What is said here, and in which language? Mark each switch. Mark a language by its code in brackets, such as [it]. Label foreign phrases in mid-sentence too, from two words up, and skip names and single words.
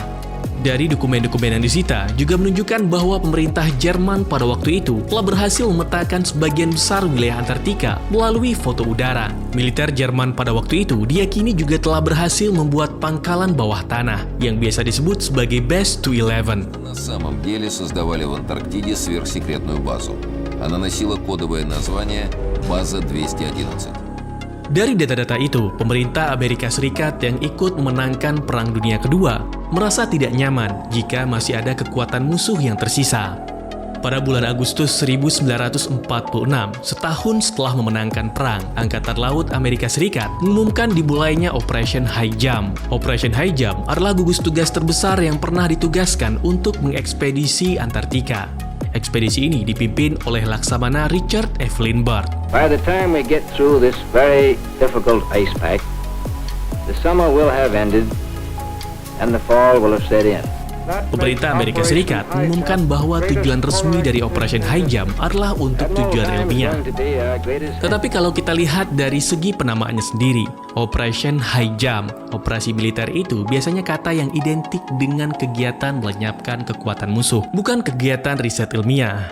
[id] Dari dokumen-dokumen yang disita juga menunjukkan bahwa pemerintah Jerman pada waktu itu telah berhasil memetakan sebagian besar wilayah Antartika melalui foto udara. Militer Jerman pada waktu itu diyakini juga telah berhasil membuat pangkalan bawah tanah yang biasa disebut sebagai Base 211. [ru] На самом деле создавали в Антарктиде сверхсекретную базу. Она носила кодовое название «База 211». [id] Dari data-data itu, pemerintah Amerika Serikat yang ikut memenangkan Perang Dunia Kedua merasa tidak nyaman jika masih ada kekuatan musuh yang tersisa. Pada bulan Agustus 1946, setahun setelah memenangkan perang, Angkatan Laut Amerika Serikat mengumumkan dimulainya Operation High Jump. Operation High Jump adalah gugus tugas terbesar yang pernah ditugaskan untuk mengekspedisi Antartika. Ekspedisi ini dipimpin oleh Laksamana Richard F. Lindbergh. [en] By the time we get through this very difficult ice pack, the summer will have ended and the fall will have set in. [id] Pemerintah Amerika Serikat mengumumkan bahwa tujuan resmi dari Operation High Jump adalah untuk tujuan ilmiah. Tetapi kalau kita lihat dari segi penamaannya sendiri, Operation High Jump, operasi militer itu biasanya kata yang identik dengan kegiatan melenyapkan kekuatan musuh, bukan kegiatan riset ilmiah.